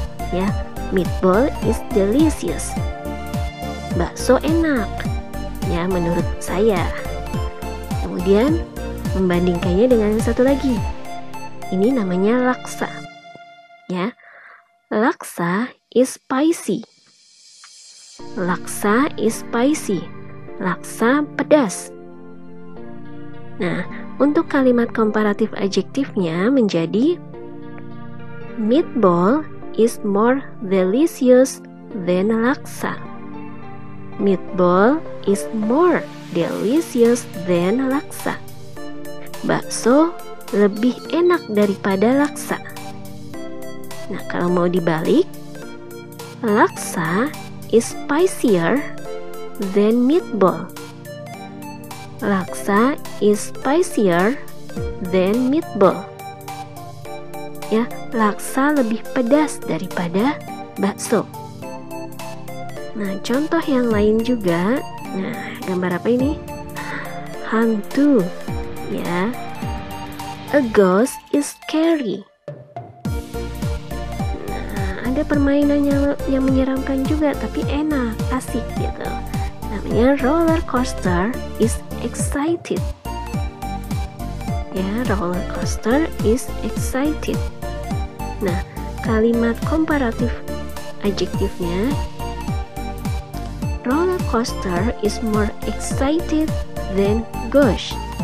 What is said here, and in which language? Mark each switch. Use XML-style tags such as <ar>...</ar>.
<en>Ya, meatball is delicious.</en> <id>Bakso enak. Ya, menurut saya. Kemudian membandingkannya dengan yang satu lagi. Ini namanya laksa. Ya.</id> <en>Laksa is spicy. Laksa is spicy.</en> <id>Laksa pedas.</id> <en>Nah,</en> <id>untuk kalimat komparatif adjektifnya menjadi</id> <en>meatball is more delicious than laksa. Meatball is more delicious than laksa.</en> <id>Bakso lebih enak daripada laksa.</id> <en>Nah,</en> <id>kalau mau dibalik,</id> <en>laksa is spicier than meatball. Laksa is spicier than meatball.</en> <id>Ya, laksa lebih pedas daripada bakso. Nah, contoh yang lain juga. Nah, gambar apa ini? Hantu. Ya.</id> <en>A ghost is scary.</en> <id>Nah, ada permainan yang menyeramkan juga, tapi enak, asik gitu. Namanya</id> <en>roller coaster is excited. Ya, roller coaster is excited. Nah,</en> <id>kalimat komparatif adjektifnya,</id> <en>roller coaster is more excited than ghost.</en>